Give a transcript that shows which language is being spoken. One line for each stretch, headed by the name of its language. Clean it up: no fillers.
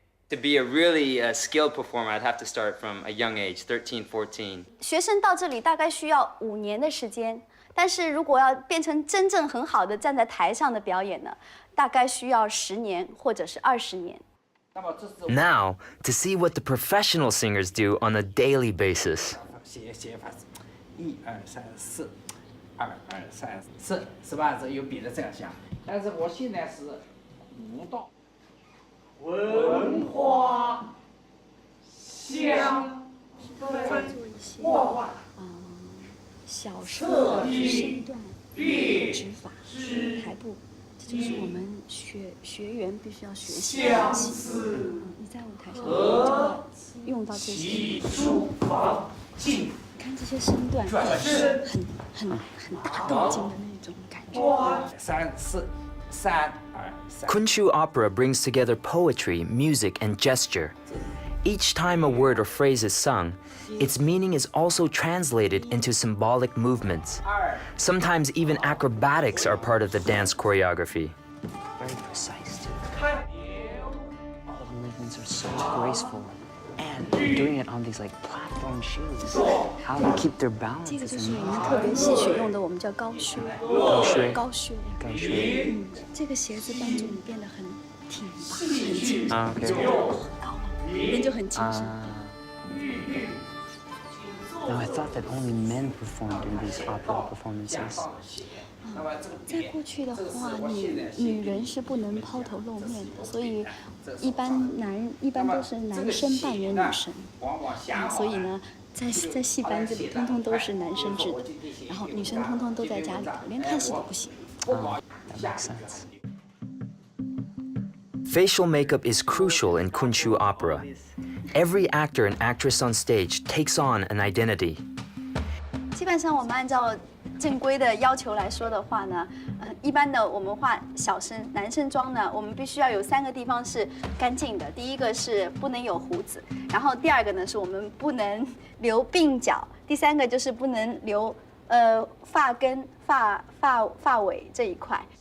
English: To be a really skilled performer, I'd have to start from a young age, 13, 14.
Chinese: 学生到这里大概需要5年的时间，但是如果要变成真正很好的站在台上的表演呢，大概需要10年或者是20年。
English: Now, to see what the professional singers do on a daily basis.
Chinese: 写法是1、2、3、4，2、2、3、4，是吧？这有别的这样想，但是我现在是舞蹈、文化、香、画画、小声的身段、指法、台步。这就是我们学员必须要学习的东西。你在舞台上就要用到这些。看这些身段，很大动静的那种感觉。 3、4、3、2、3。
English: Kunqu opera brings together poetry, music, and gesture. Each time a word or phrase is sung, its meaning is also translated into symbolic movements. Sometimes even acrobatics are part of the dance choreography. Very precise, too. All the movements are so graceful. And they're doing it on these like platform shoes. How they keep their balance
Chinese: 这个
English: is
Chinese: 就是我
English: amazing.
Chinese: 们特别戏曲用的，我们叫高靴。高靴。高靴。高靴。这个鞋子帮助你变得很挺拔，很精神。啊，OK。很高嘛，人就很精神。
English: Now I thought that only men performed in these opera performances.
Chinese: 在过去的话，女人是不能抛头露面的，所以一般都是男生扮演女生。所以呢，在戏班子里，通通都是男生制的，然后女生通通都在家里头，连看戏都不行。
English: That makes sense. Facial makeup is crucial in Kunqu opera. Every actor and actress on stage takes on an identity.
Chinese: 基本上我们按照正规的要求来说的话呢，一般的我们化小生男生妆呢，我们必须要有3个地方是干净的。第一个是不能有胡子，然后第2个呢是我们不能留鬓角，第3个就是不能留发根、发尾这一块。